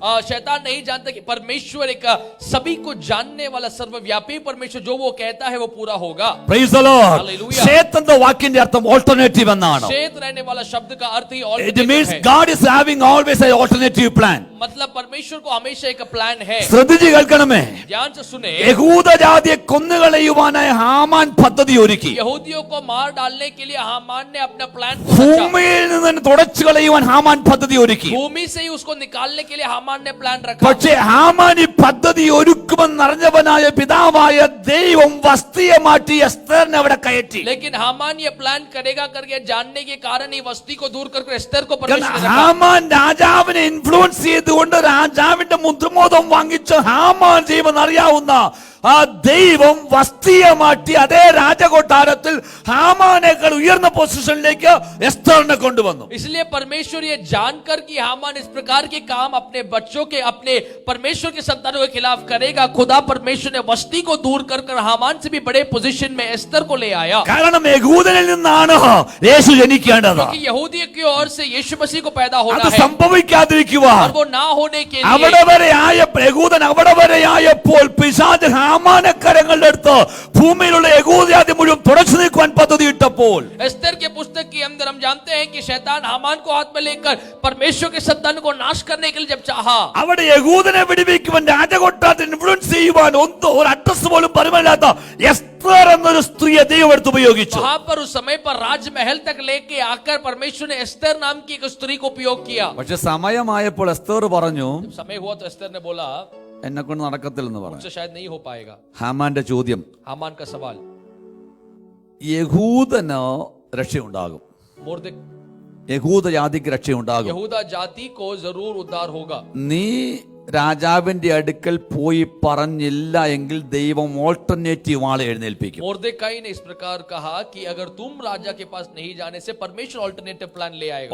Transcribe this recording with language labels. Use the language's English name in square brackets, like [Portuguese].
[Hindi] शैतान नहीं जानता कि परमेश्वर एक सभी को जानने वाला सर्वव्यापी परमेश्वर, जो वो कहता है वो पूरा होगा। [English] Praise the Lord. Hallelujah. [Malayalam] ശേത്ത് എന്ന വാക്കിന്റെ അർത്ഥം ഓൾട്ടർനേറ്റീവ് എന്നാണ്. [Hindi] शेत रहने वाला शब्द का अर्थ ही [English] It [Hindi] ऑल्टरनेटिव [English] means [Hindi] है। [English] God is having always an alternative plan. [Hindi] मतलब परमेश्वर को हमेशा एक प्लान है। [Malayalam] ശ്രദ്ധിച്ച് കേൾക്കണമേ. [Hindi] ध्यान से सुने। [Malayalam] യഹൂദ ജാതിയെ കൊന്നുകളയുവാനായി ഹാമാൻ പദ്ധതി ഒരുക്കി. [Hindi] यहूदियों को मार डालने के लिए हामान ने अपना प्लान को रचा। [Malayalam] ഭൂമിയിൽ നിന്ന് തുടച്ചു കളയുവാൻ ഹാമാൻ പദ്ധതി ഒരുക്കി. [Hindi] भूमि से ही उसको निकालने के लिए हामान ने प्लान रखा। [Malayalam] പക്ഷേ ഹാമാൻ ഈ പദ്ധതി ഒരുക്കുമെന്നറിഞ്ഞവനായ പിതാവായ ദൈവം വസ്തിയെ മാറ്റി എസ്തറിനെ അവിടെ കയറ്റി. [Hindi] लेकिन हामान ये प्लान करेगा करके जानने के कारण ही वस्ती को दूर करके एस्तर को [Malayalam] കാരണം [Hindi] परमेश्वर ने रखा। [Malayalam] ഹാമാൻ രാജാവിനെ ഇൻഫ്ലുവൻസ് ചെയ്തുകൊണ്ട് രാജാവിന്റെ മുദ്രമോദം വാങ്ങിച്ച ഹാമാൻ ചെയ്യുമെന്ന് അറിയാവുന്ന ആ ദൈവം വസ്തിയെ മാറ്റി അതേ രാജകൊട്ടാരത്തിൽ ഹാമാനേക്കാൾ ഉയർന്ന പൊസിഷനിലേക്ക് എസ്തറിനെ കൊണ്ടുവന്നു. [Hindi] इसलिए परमेश्वर ये जानकर कि हामान इस प्रकार के काम अपने बच्चों के, अपने परमेश्वर के संतानों के खिलाफ करेगा, खुदा परमेश्वर ने वस्ती को दूर कर हामान से भी बड़े पोजीशन में एस्तर को ले आया। [Malayalam] കാരണം യഹൂദനിൽ നിന്നാണ് യേശു ജനിക്കേണ്ടത്. [Hindi] क्योंकि यहूदी की ओर से यीशु मसीह को पैदा होना [Malayalam] അത് [Hindi] है [Malayalam] സംഭവിക്കാതിരിക്കുവാൻ [Hindi] और वो ना होने के [Malayalam] അവിടെ [Hindi] लिए [Malayalam] വരെ യഹൂദൻ അവിടെ വരെ ആയപ്പോൾ പിശാച് ഹാമാനെ കരങ്ങളുടെ അടുത്ത് ഭൂമിയിലുള്ള യഹൂദജാതി മുഴുവൻ തുടച്ചു നീക്കുവാൻ പദ്ധതി ഇട്ടപ്പോൾ [Hindi] एस्तर के पुस्तक के अंदर हम जानते हैं कि शैतान हामान को हाथ में लेकर परमेश्वर के संतान को नाश करने के लिए जब चाहा, [Malayalam] അവിടെ യഹൂദനെ വിടുവിക്കുവാൻ രാജകൊട്ടാരത്തിൽ ഇൻഫ്ലുവൻസ് ചെയ്യുവാൻ ഒരു അഡ്രസ് പോലും പരിമല്ലാത്ത എസ്തർ എന്നൊരു സ്ത്രീയെ ദൈവം എടുത്ത് ഉപയോഗിച്ചു. [Hindi] वहां पर उस समय पर राजमहल तक लेके आकर परमेश्वर ने एस्तर नाम की एक स्त्री को उपयोग किया। [Malayalam] പക്ഷെ സമയമായപ്പോൾ എസ്തർ പറഞ്ഞു, [Hindi] जब समय हुआ तो एस्तर ने बोला [Malayalam] എന്നെ കൊണ്ട് നടക്കത്തില്ലെന്ന് പറഞ്ഞു. [Hindi] मुझसे शायद नहीं हो पाएगा। [Malayalam] ഹാമാന്റെ ചോദ്യം, [Hindi] हामान का सवाल, [Malayalam] യഹൂദന് രക്ഷയുണ്ടാകും, [Hindi] मोर्देक [Malayalam] യഹൂദ ജാതിക്ക് രക്ഷയുണ്ടാകും, [Hindi] यहूदा जाति को जरूर उद्धार होगा। [Malayalam] നീ രാജാവിന്റെ അടുക്കൽ പോയി പറഞ്ഞില്ല എങ്കിൽ ദൈവം ഓൾട്ടർനേറ്റീവ് ആളെ എഴുന്നേൽപ്പിക്കും. [Hindi] मोर्देकाई ने इस प्रकार कहा कि अगर तुम राजा के पास नहीं जाने से परमेश्वर ऑल्टरनेटिव प्लान ले आएगा।